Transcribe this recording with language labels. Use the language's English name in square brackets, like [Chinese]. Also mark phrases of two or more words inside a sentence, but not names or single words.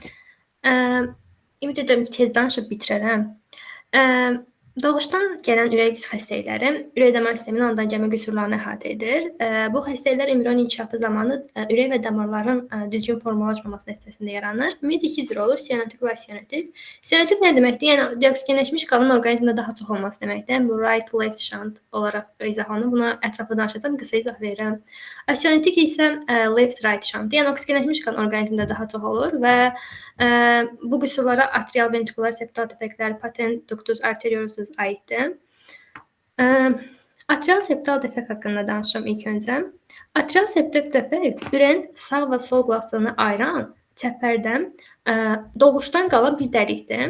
[Azerbaijani] Ümid edirəm ki, tez danışıb bitirərəm. Doğuşdan gələn ürək xəstəlikləri ürək-damar sisteminin andan-gəmi qüsurlarını əhatə edir. Bu xəstəliklər embrion inkişafı zamanı ürək və damarların düzgün formalaşmaması nəticəsində yaranır. Ümumiyyətlə iki cür olur: sianotik və asianotik. Sianotik nə deməkdir? Yəni deoksigenləşmiş qanın orqanizmdə daha çox olması deməkdir. Bu [English] right, left shunt [Azerbaijani] olaraq izah olunur. Buna ətraflı danışacağam, qısa izah verirəm. Asianotik isə [English] left, right shunt. [Azerbaijani] Yəni oksigenləşmiş qan orqanizmdə daha çox olur və bu qüsurlara atrial ventrikulyar septal defektlər, [English] patent ductus arteriosus [Azerbaijani] aiddir. Atrial septal defekt haqqında danışım ilk öncə. Atrial septal defekt ürəyin sağ və sol qulaqcığını ayıran çəpərdən doğuşdan qalan bir dəlikdir.